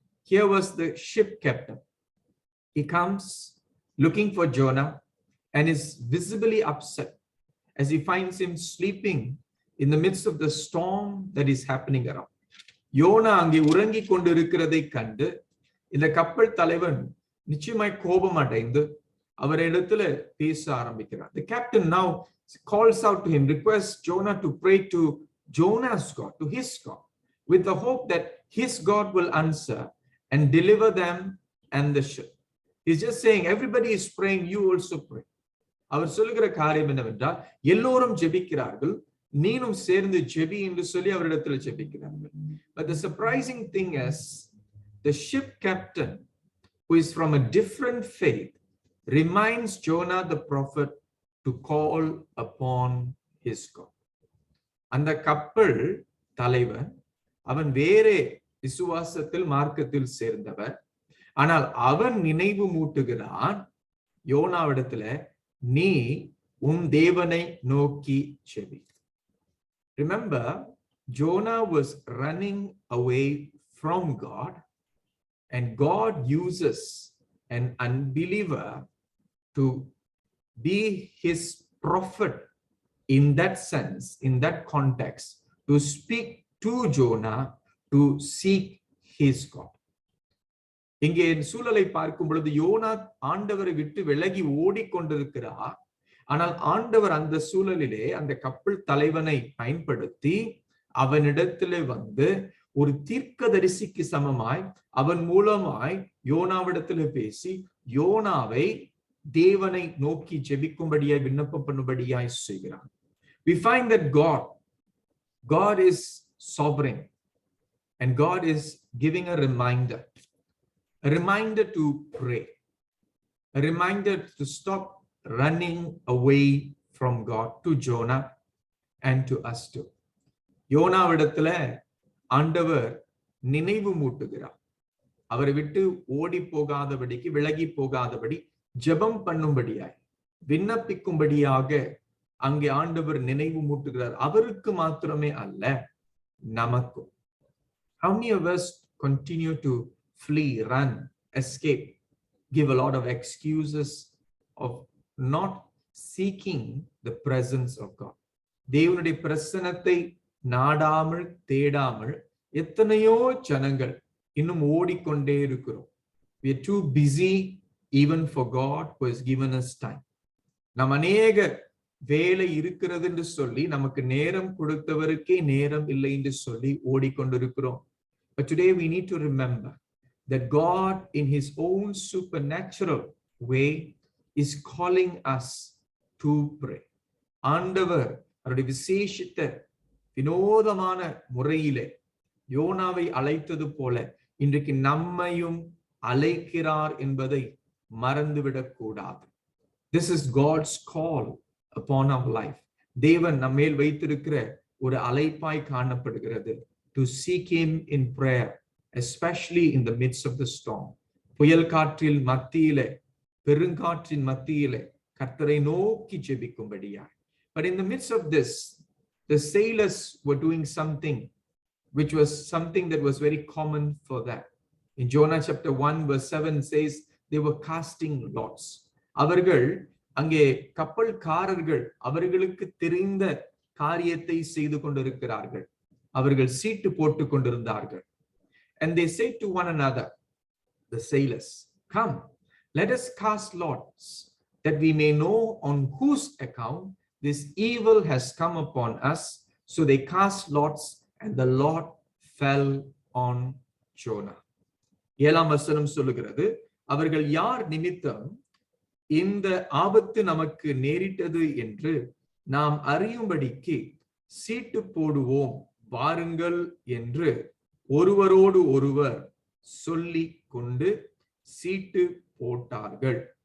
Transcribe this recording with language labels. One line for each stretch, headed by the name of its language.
English: Here was the ship captain. He comes looking for Jonah and is visibly upset as he finds him sleeping in the midst of the storm that is happening around.
Tamil: YONO அங்கே உறங்கிக் கொண்டிருக்கிறதை கண்டு இந்த கப்பல் தலைவன் நிச்சயமாய் கோபம் அடைந்து அவரிடத்துல பேச ஆரம்பிக்கிறார்.
English: The captain now calls out to him, requests Jonah to pray to Jonah's God, to his God, with the hope that his God will answer and deliver them and the ship. He's just saying, everybody is praying, you also pray.
Tamil: அவர் சொல்லுகிற காரியம் என்னவென்றால், எல்லோரும் ஜெபிக்கிறார்கள், நீனும் சேர்ந்து JP என்று சொல்லி அவரிடத்தில் ஜெபிக்கிறார்கள்.
English: But the surprising thing is, the ship captain, who is from a different faith, reminds Jonah the prophet to call upon his God.
Tamil: அந்த கப்பல் தலைவன் அவன் வேறே விசுவாசத்தில் மார்க்கத்தில் சேர்ந்தவர். ஆனால் அவன் நினைவு மூட்டுகிறான் யோனாவிடத்துல, நீ உன் தேவனை நோக்கி JP.
English: Remember, Jonah was running away from God, and God uses an unbeliever to be his prophet in that sense, in that context, to speak to Jonah to seek his God.
Tamil: இங்கே சூழலை பார்க்கும் பொழுது YONO ஆண்டவரை விட்டு விலகி ஓடிக்கொண்டிருக்கிறார். ஆனால் ஆண்டவர் அந்த சூழலிலே அந்த கப்பல் தலைவனை பயன்படுத்தி அவனிடத்திலே வந்து ஒரு தீர்க்கதரிசிக்கு சமமாய் அவன் மூலமாய் யோனாவிடத்திலே பேசி யோனாவை தேவனை நோக்கி ஜெபிக்கும்படியாய் விண்ணப்பம் பண்ணும்படியாய் செய்கிறான்.
English: We find that God is sovereign, and God is giving a reminder to pray, a reminder to stop running away from God, to Jonah and to us too.
Tamil: யோனாவிடத்துல ஆண்டவர் நினைவு மூட்டுகிறார். அவரை விட்டு ஓடி போகாதபடிக்கு, விலகி போகாதபடி ஜெபம் பண்ணும்படியாய் விண்ணப்பிக்கும்படியாக அங்கே ஆண்டவர் நினைவு மூட்டுகிறார். அவருக்கு மாத்திரமே அல்ல, நமக்கும்.
English: How many of us continue to flee, run, escape, give a lot of excuses of not seeking the presence of God?
Tamil: தேவனுடைய பிரசன்னத்தை நாடாமல் தேடாமல் எத்தனையோ ஜனங்கள் இன்னும் ஓடிக்கொண்டே இருக்கிறோம்.
English: We are too busy even for God who has given us time.
Tamil: நாம் அநேக வேலை இருக்கிறது என்று சொல்லி நமக்கு நேரம் கொடுத்தவருக்கே நேரம் இல்லை என்று சொல்லி ஓடிக்கொண்டிருக்கிறோம்.
English: But today we need to remember that God in his own supernatural way is calling us to pray.
Tamil: ஆண்டவர் அவருடைய விசேஷித்த வினோதமான முறையிலே யோனாவை அழைத்தது போல இன்றைக்கு நம்மையும் அழைக்கிறார் என்பதை மறந்துவிடக் கூடாது.
English: This is God's call upon our life.
Tamil: தேவன் நம்மேல் வைத்திருக்கிற ஒரு அழைப்பாய் காணப்படுகிறது.
English: To seek him in prayer, especially in the midst of the storm.
Tamil: புயல் காற்றில் மத்தியிலே, பெருங்காற்றின் மத்தியிலே கர்த்தரை நோக்கி ஜெபிக்கும்படியாய்.
English: But in the midst of this, the sailors were doing something which was something that was very common for them. In Jonah chapter 1 verse 7 says they were casting lots.
Tamil: அவர்கள் அங்கே கப்பல்காரர்கள் அவர்களுக்கு தெரிந்த காரியத்தை செய்து கொண்டிருக்கிறார்கள். அவர்கள் சீட்டு போட்டு கொண்டிருந்தார்கள்.
English: And they say to one another, the sailors, come, let us cast lots, that we may know on whose account this evil has come upon us. So they cast lots, and the lot fell on Jonah.
Tamil: 7ஆம் வசனம் சொல்லுகிறது, அவர்கள் யார் நிமித்தம் இந்த ஆபத்து நமக்கு நேரிட்டது என்று நாம் அறியும்படிக்கு சீட்டு போடுவோம் வாருங்கள் என்று ஒருவரோடு ஒருவர் சொல்லி கொண்டு சீட்டு போட்டார்கள்.